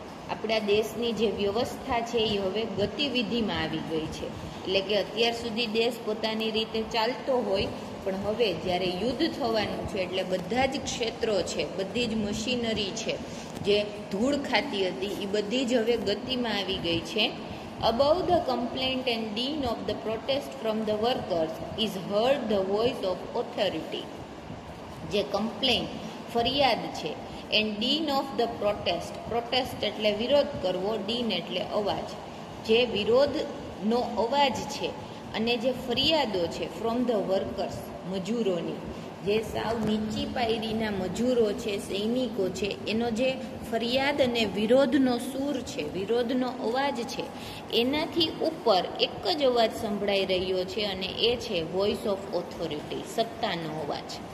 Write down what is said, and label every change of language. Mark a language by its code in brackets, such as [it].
[gu] આપણા દેશની જે વ્યવસ્થા છે એ હવે ગતિવિધિમાં આવી ગઈ છે. એટલે કે અત્યાર સુધી દેશ પોતાની રીતે ચાલતો હોય, પણ હવે જ્યારે યુદ્ધ થવાનું છે એટલે બધા જ ક્ષેત્રો છે, બધી જ મશીનરી છે જે ધૂળ ખાતી હતી એ બધી જ હવે ગતિમાં આવી ગઈ છે. [en] Above the complaint and din of the protest from the workers is heard the voice of authority. [gu] જે કમ્પ્લેન ફરિયાદ છે, [en] and din of the protest [gu] એટલે વિરોધ કરવો, ડીન એટલે અવાજ. જે વિરોધનો અવાજ છે અને જે ફરિયાદો છે [en] from the workers, [gu] મજૂરોની, જે સાવ નીચી પાયરીના મજૂરો છે, સૈનિકો છે, એનો જે ફરિયાદ અને વિરોધનો સૂર છે, વિરોધનો અવાજ છે, એનાથી ઉપર એક જ અવાજ સંભળાઈ રહ્યો છે અને એ છે [en] voice of authority, [gu] સત્તાનો અવાજ.